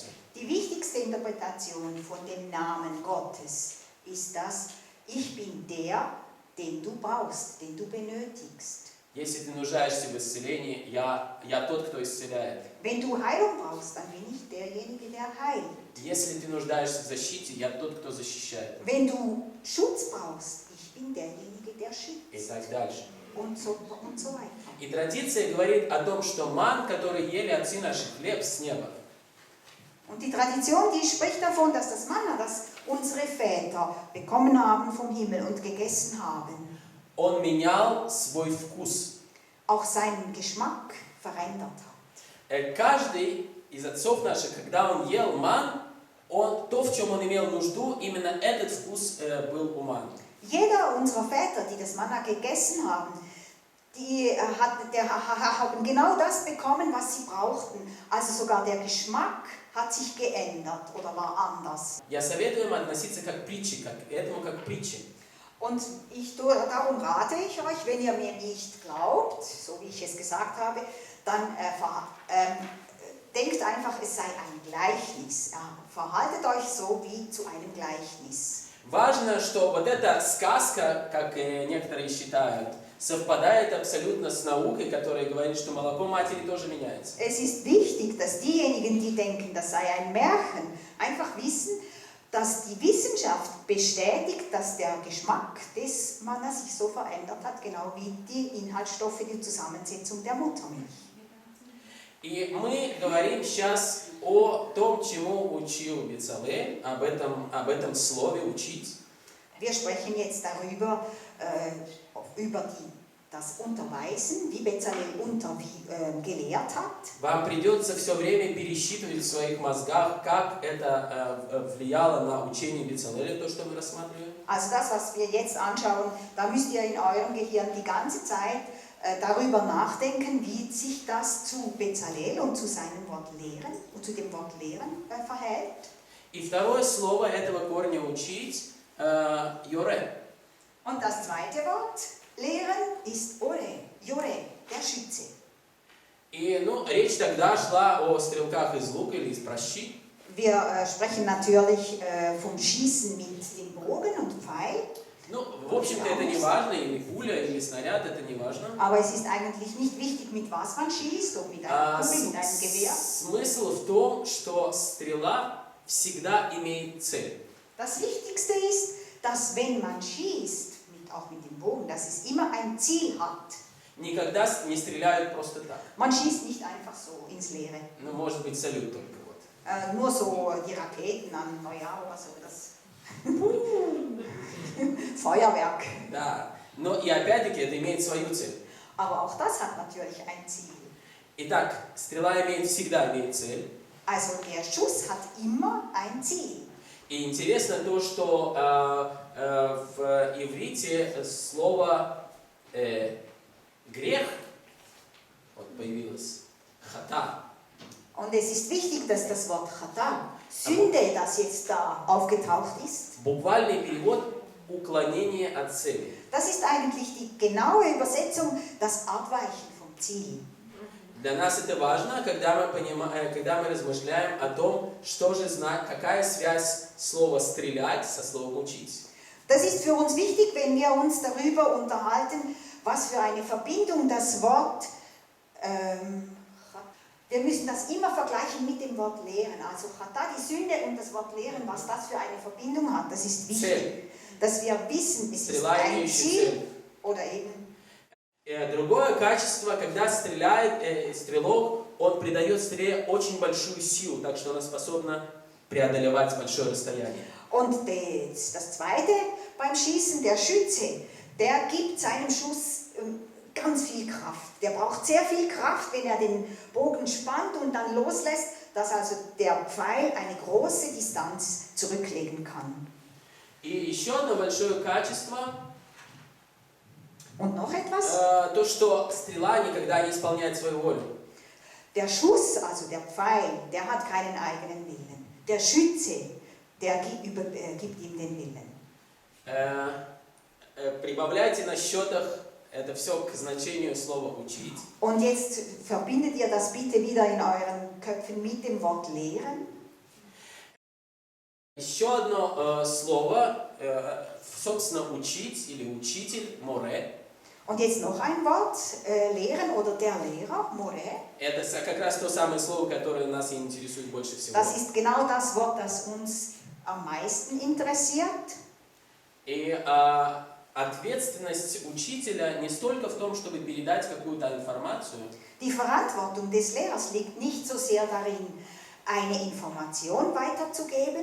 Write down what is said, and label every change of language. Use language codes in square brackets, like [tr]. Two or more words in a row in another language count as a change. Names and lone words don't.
[de] Die wichtigste Interpretation von dem Namen Gottes ist das, ich bin der, den du brauchst, den du benötigst. [ru] Если ты нуждаешься в исцелении, я тот, кто исцеляет. [de] Wenn du Heilung brauchst, dann bin ich derjenige, der heilt. [ru] Если ты нуждаешься в защите, я тот, кто защищает. [de] Wenn du Schutz brauchst, ich bin derjenige, der schützt. [ru] И так дальше. [de] Und so weiter. [ru] И традиция говорит о том, что ман, который ели отцы наши, хлеб с неба. [de] Und die Tradition, die spricht davon, dass das Manna, das unsere Väter bekommen haben vom Himmel und gegessen haben, [ru] Он менял свой вкус. [de] auch seinen Geschmack verändert hat. [ru] Каждый из отцов наших, когда он ел ман, то, в чем он имел нужду, именно этот вкус был у ман. [de] Jeder unserer Väter, die das Manna gegessen haben, haben genau das bekommen, was sie brauchten. Also sogar der Geschmack hat sich geändert oder war anders. [ru] Я советую им относиться как к этому как к притче. [de] Und darum rate ich euch, wenn ihr mir nicht glaubt, so wie ich es gesagt habe, dann denkt einfach, es sei ein Gleichnis. Ja, verhaltet euch so wie zu einem Gleichnis. [ru] Важно, что вот эта сказка, как некоторые считают, совпадает абсолютно с наукой, которая говорит, что молоко матери тоже меняется. [de] Es ist wichtig, dass diejenigen, die denken, das sei ein Märchen, einfach wissen, dass die Wissenschaft bestätigt, dass der Geschmack des Mannes sich so verändert hat, genau wie die Inhaltsstoffe, die Zusammensetzung der Muttermilch. [ru] И мы говорим сейчас о том, чему учил Безалeel, об этом слове «учить». [de] Wir sprechen jetzt darüber, über das Unterweisen, wie Bezaleel gelehrt hat. [ru] Вам придется все время пересчитывать в своих мозгах, как это влияло на учение Безалеля, то, что мы рассматриваем. [de] Also das, was wir jetzt anschauen, da müsst ihr in eurem Gehirn die ganze Zeit darüber nachdenken, wie sich das zu Bezaleel und zu seinem Wort lehren und zu dem Wort lehren verhält. [ru] И второе слово этого корня «учить» «йоре». [de] Und das zweite Wort, lehren, ist Ore, Jore, der Schütze. [ru] И речь тогда шла о стрелках из лука или из пращи. [de] Wir sprechen natürlich vom Schießen mit dem Bogen und Pfeil. [ru] В общем-то, это не важно, или пуля, или снаряд, это не важно. [de] Aber es ist eigentlich nicht wichtig, mit was man schießt, ob mit einer Kugel, mit einem Gewehr. [ru] Смысл в том, что стрела всегда имеет цель. [de] Das Wichtigste ist, dass wenn man schießt, auch mit dem Bogen, dass es immer ein Ziel hat. [ru] Никогда не стреляют просто так. [de] Man schießt nicht einfach so ins Leere. [ru] Может быть, салют только вот. [de] Nur so die Raketen an Neujahr oder so, das Feuerwerk. [ru] Да, но и опять-таки это имеет свою цель. [de] Aber auch das hat natürlich ein Ziel. [ru] Итак, стрела всегда имеет цель. [de] Also der Schuss hat immer ein Ziel. [ru] И интересно то, что в иврите слово грех появилось хата. [de] Und es ist wichtig, dass das Wort Chata, Sünde, das jetzt da aufgetaucht ist, [ru] Буквальный перевод уклонение от цели. [de] Das ist eigentlich die genaue Übersetzung, das Abweichen vom Ziel. [ru] Для нас это важно, когда мы размышляем о том, что же какая связь слова «стрелять» со словом «учить». [de] Das ist für uns wichtig, wenn wir uns darüber unterhalten, was für eine Verbindung das Wort, wir müssen das immer vergleichen mit dem Wort lehren. Also Chata, die Sünde und das Wort lehren, was das für eine Verbindung hat, das ist wichtig. Dass wir wissen, es ist ein Ziel oder eben. [ru] Другое качество, когда стреляет стрелок, он придает стреле очень большую силу, так что она способна преодолевать большое расстояние. [de] Und das Zweite beim Schießen, der Schütze, der gibt seinem Schuss ganz viel Kraft. Der braucht sehr viel Kraft, wenn er den Bogen spannt und dann loslässt, dass also der Pfeil eine große Distanz zurücklegen kann. [ru] И еще одно большое качество. [de] Und noch etwas? [ru] То, что стрела никогда не исполняет свою волю. [de] Der Schuss, also der Pfeil, der hat keinen eigenen Willen. Der Schütze, der gibt ihm den Willen. [ru] Прибавляйте на счетах это все к значению слова «учить». [de] Und jetzt verbindet ihr das bitte wieder in euren Köpfen mit dem Wort lehren. [ru] Еще одно слово, собственно, учить или учитель, море. [de] Und jetzt noch ein Wort, lehren oder der Lehrer, more. [ru] Это как раз то самое слово, которое нас интересует больше всего. [de] Das ist genau das Wort, das uns am meisten interessiert. [ru] И ответственность учителя не столько в том, чтобы передать какую-то информацию. [de] Die Verantwortung des Lehrers liegt nicht so sehr darin, eine Information weiterzugeben,